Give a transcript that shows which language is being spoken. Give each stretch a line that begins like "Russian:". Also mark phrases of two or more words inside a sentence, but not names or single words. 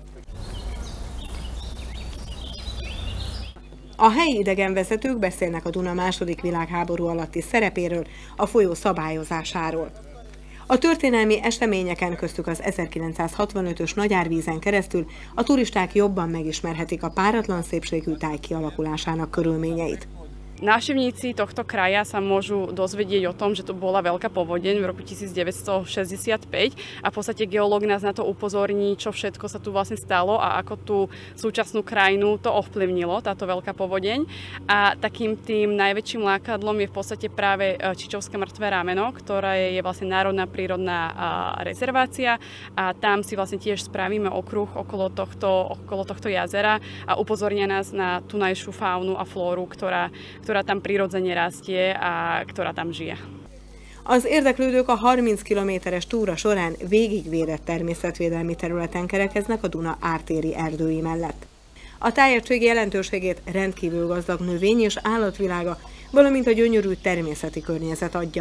Hungarian: A helyi idegenvezetők beszélnek a Duna II. Világháború alatti szerepéről, a folyó szabályozásáról. A történelmi eseményeken, köztük az 1965-ös nagyárvízen keresztül a turisták jobban megismerhetik a páratlan szépségű táj kialakulásának körülményeit.
Slovak: Návštevníci tohto kraja sa môžu dozvedieť o tom, že tu bola veľká povodeň v roku 1965 a v podstate geológ nás na to upozorní, čo všetko sa tu vlastne stalo a ako tú súčasnú krajinu to ovplyvnilo, táto veľká povodeň. A takým tým najväčším lákadlom je v podstate práve Čičovské mŕtve rameno, ktoré je vlastne národná prírodná rezervácia a tam si vlastne tiež spravíme okruh okolo tohto jazera a upozornia nás na tunajšiu faunu a flóru, ktorá tam prirodzene rastie a ktorá tam žije.
Hungarian: Az érdeklődők a 30 kilométeres túra során végigvédett természetvédelmi területen kerekeznek a Duna ártéri erdői mellett. A tájegység jelentőségét rendkívül gazdag növény- és állatvilága, valamint a gyönyörű természeti környezet adja.